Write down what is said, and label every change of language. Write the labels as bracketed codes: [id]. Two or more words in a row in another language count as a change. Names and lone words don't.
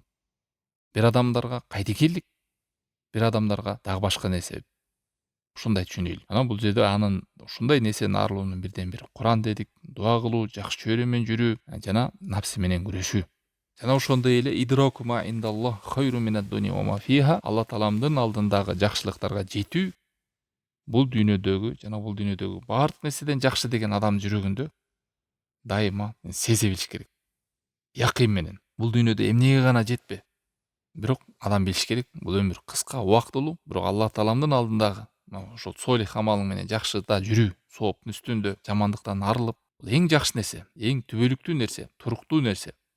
[ky] Бир адамдарга кайдыгерлик, бир адамдарга дагы башка нерсе. Ушундай түшүнөлү. Анан бул жерде анын ушундай нерседен арылуунун бирден бири Куран дедик, дуа кылуу, жакшы чөйрө менен жүрүү, жана напси менен күрөшүү. Жана ошондой эле [ar] إدراك ما عند الله خير من الدنيا وما فيها, [ky] Алла тааламдын алдындагы жакшылыктарга жетүү, бул дүйнөдөгү жана бул дүйнөдөгү баардык нерседен жакшы деген адамдын жүрөгүндө дайыма сезе билиш керек. Якын менен. Бул дүйнөдө эмнеге гана жетпе. Бирок адам билиш керек, бул өмүр кыска, убактылуу, бирок Алла тааламдын алдындагы ошол солих амалың менен жакшыда жүрүү, сооптун үстүндө жамандыктан арылып, бул эң жакшы нерсе, эң түбөлүктүү нерсе, туруктуу нерсе.